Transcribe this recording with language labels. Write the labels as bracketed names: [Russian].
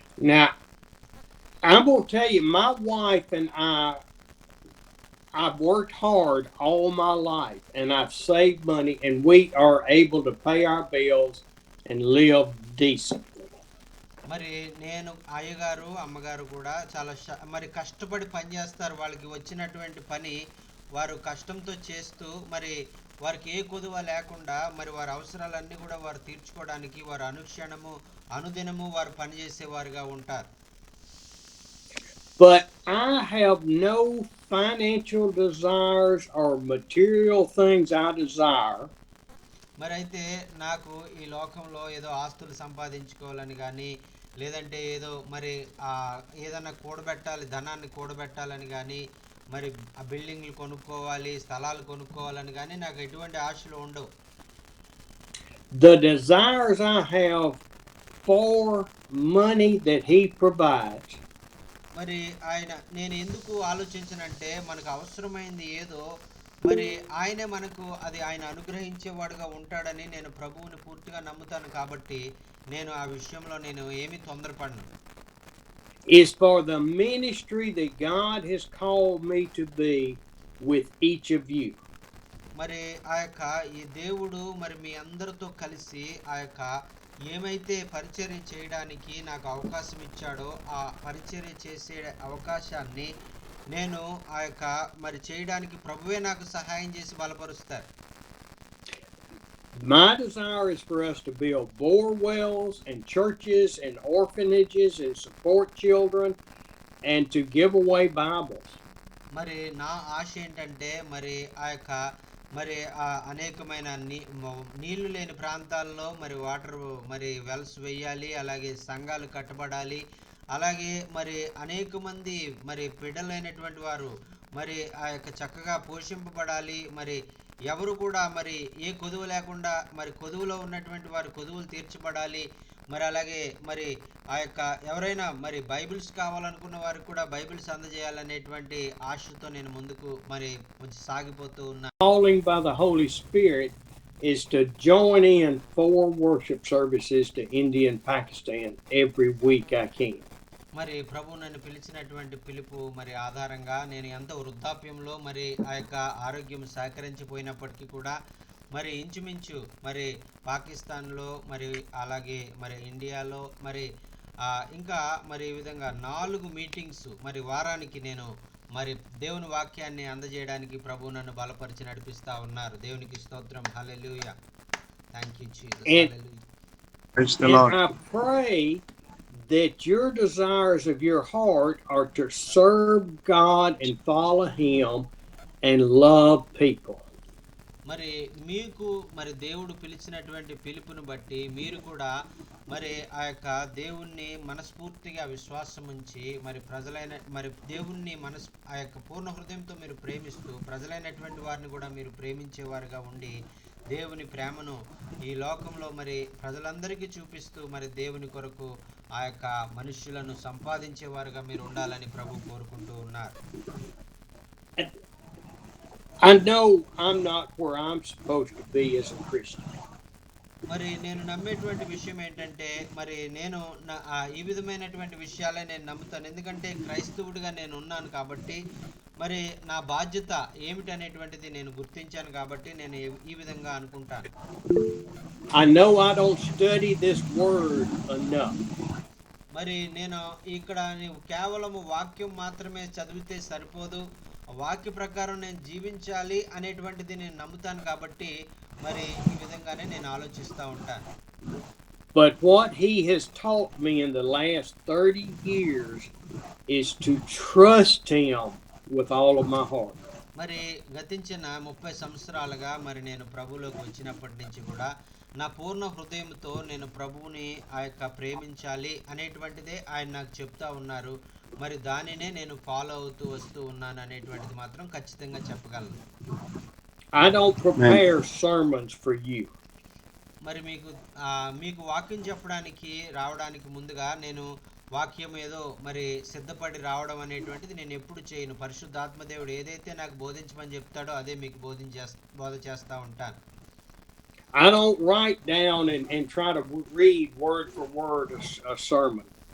[English] Now, I'm going to tell you, my wife and I've worked hard all my life and I've saved money and we are able to pay our bills and live decently. [Telugu] మరి నేను అయ్యగారు అమ్మగారు కూడా చాలా మరి కష్టపడి పని చేస్తారు. వాళ్ళకి వచ్చినటువంటి పని వారు కష్టంతో చేస్తూ మరి వారికి ఏ కొదువ లేకుండా మరి వారి అవసరాలన్నీ కూడా వారు తీర్చుకోవడానికి వారు అనుదినము వారు పనిచేసేవారుగా ఉంటారు. [English] But I have no financial desires or material things I desire. [Telugu] మరి అయితే నాకు ఈ లోకంలో ఏదో ఆస్తులు సంపాదించుకోవాలని కానీ, లేదంటే ఏదో మరి ఏదైనా ధనాన్ని కూడబెట్టాలని కానీ, మరి ఆ బిల్డింగ్లు కొనుక్కోవాలి, స్థలాలు కొనుక్కోవాలని కానీ నాకు ఎటువంటి ఆశలు ఉండవు. [English] The desires I have for money that He provides. [Telugu] మరి నేను ఎందుకు ఆలోచించనంటే, మనకు అవసరమైంది ఏదో మరి ఆయనే మనకు అది ఆయన అనుగ్రహించేవాడుగా ఉంటాడని నేను ప్రభువుని పూర్తిగా నమ్ముతాను. కాబట్టి నేను ఆ విషయంలో నేను ఏమీ తొందరపడను. [English] Is for the ministry that God has called me to be with each of you. [Telugu] మరి ఈ దేవుడు మరి మీ అందరితో కలిసి ఏమైతే పరిచర్య చేయడానికి నాకు అవకాశం ఇచ్చాడో ఆ పరిచర్య చేసే అవకాశాన్ని నేను ఆ యొక్క మరి చేయడానికి ప్రభువే నాకు సహాయం చేసి బలపరుస్తారు. [English] My desire is for us to build bore wells and churches and orphanages and support children and to give away Bibles. [Telugu] మరి నా ఆశ ఏంటంటే మరి ఆ యొక్క మరి ఆ అనేకమైన నీళ్లు లేని ప్రాంతాల్లో మరి వాటర్ మరి వెల్స్ వేయాలి, అలాగే సంఘాలు కట్టబడాలి, అలాగే మరి అనేక మంది మరి బిడ్డలైనటువంటి వారు మరి ఆ యొక్క చక్కగా పోషింపబడాలి. మరి ఎవరు కూడా మరి ఏ కొదువు లేకుండా మరి కొదువులో ఉన్నటువంటి వారు కొదువులు తీర్చబడాలి. మరి అలాగే మరి ఆ యొక్క ఎవరైనా మరి బైబిల్స్ కావాలనుకున్న వారికి కూడా బైబిల్స్ అందజేయాలనేటువంటి ఆశతో నేను ముందుకు మరి కొంచెం సాగిపోతూ ఉన్నా. [English] Calling by the Holy Spirit is to join in 4 worship services to India and Pakistan every week I can. [Telugu] మరి ప్రభు నన్ను పిలిచినటువంటి పిలుపు మరి ఆధారంగా నేను ఎంత వృద్ధాప్యంలో మరి ఆ యొక్క ఆరోగ్యం సహకరించిపోయినప్పటికీ కూడా మరి ఇంచుమించు మరి పాకిస్తాన్లో మరి అలాగే మరి ఇండియాలో మరి ఇంకా మరి ఈ విధంగా 4 మీటింగ్స్ మరి వారానికి నేను మరి దేవుని వాక్యాన్ని అందజేయడానికి ప్రభు నన్ను బలపరిచి నడిపిస్తా ఉన్నారు. దేవునికి స్తోత్రం. హల్లెలూయా. [English] Thank you Jesus. [Telugu] Hallelujah. [English] Praise the Lord. I pray that your desires of your heart are to serve God and follow Him and love people. [Telugu] మరి మీకు మరి దేవుడు పిలిచినటువంటి పిలుపును బట్టి మీరు కూడా మరి ఆ యొక్క దేవుణ్ణి మనస్ఫూర్తిగా విశ్వాసం ఉంచి మరి ప్రజలైన మరి దేవుణ్ణి ఆ యొక్క పూర్ణ హృదయంతో మీరు ప్రేమిస్తూ ప్రజలైనటువంటి వారిని కూడా మీరు ప్రేమించేవారుగా ఉండి దేవుని ప్రేమను ఈ లోకంలో మరి ప్రజలందరికీ చూపిస్తూ మరి దేవుని కొరకు ఆ యొక్క మనుష్యులను సంపాదించేవారుగా మీరు ఉండాలని ప్రభు కోరుకుంటూ ఉన్నారు. [English] I know I'm not where I'm supposed to be as a Christian. [Telugu] మరి నేను నమ్మేటువంటి విషయం ఏంటంటే మరి నేను ఈ విధమైనటువంటి విషయాలే నేను నమ్ముతాను. ఎందుకంటే క్రైస్తవుడిగా నేను ఉన్నాను కాబట్టి మరి నా బాధ్యత ఏమిటి అనేటువంటిది నేను గుర్తించాను కాబట్టి నేను ఈ విధంగా అనుకుంటాను. [English] I know I don't study this word enough. [Telugu] మరి నేను ఇక్కడ కేవలము వాక్యం మాత్రమే చదివితే సరిపోదు, వాక్య ప్రకారం నేను జీవించాలి అనేటువంటిది నేను నమ్ముతాను కాబట్టి మరి ఈ విధంగానే నేను ఆలోచిస్తూ ఉంటాను. [English] But what he has taught me in the last 30 years is to trust him with all of my heart. [Telugu] మరి గతించిన 30 సంవత్సరాలుగా మరి నేను ప్రభువులోకి వచ్చినప్పటి నుంచి కూడా నా పూర్ణ హృదయంతో నేను ప్రభువుని ఆ యొక్క ప్రేమించాలి అనేటువంటిదే ఆయన నాకు చెప్తా ఉన్నారు. మరి దానినే నేను ఫాలో అవుతూ వస్తూ ఉన్నాను అనేటువంటిది మాత్రం ఖచ్చితంగా చెప్పగలను. [English] I don't prepare sermons for you. [Telugu] మరి మీకు వాక్యం చెప్పడానికి రావడానికి ముందుగా నేను వాక్యం ఏదో మరి సిద్ధపడి రావడం అనేటువంటిది నేను ఎప్పుడు చేయను. పరిశుద్ధాత్మదేవుడు ఏదైతే నాకు బోధించమని చెప్తాడో అదే మీకు బోధ చేస్తూ ఉంటాను. [English] I don't write down and try to read word for word a sermon.